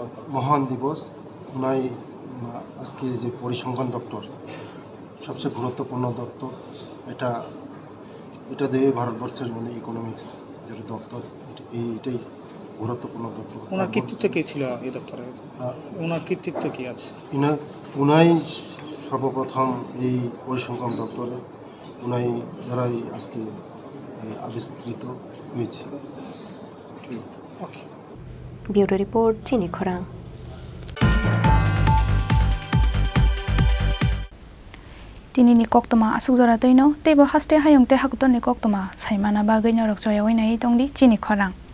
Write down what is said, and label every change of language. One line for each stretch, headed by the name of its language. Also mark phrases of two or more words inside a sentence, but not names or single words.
Bangla: মহান দিবস ওনাই আজকে যে পরিসংখ্যান দপ্তর সবচেয়ে গুরুত্বপূর্ণ দপ্তর এটা দিয়ে ভারতবর্ষের মানে ইকোনমিক্স যেটা দপ্তর এইটাই গুরুত্বপূর্ণ দপ্তর। ওনার কৃতিত্ব কী ছিল এই দপ্তরে? ওনার কৃতিত্ব কী আছে? উনাই সর্বপ্রথম এই পরিসংখ্যান দপ্তরে উনাই দ্বারাই আজকে আবিষ্কৃত হয়েছে।
English: Bureau report
Kok Borok: Chini Khorang. Tini ni koktoma asuk jora toino tebo haste hayong te hakton ni koktoma saimana bagoi norok joya oinai tongdi Chini Khorang.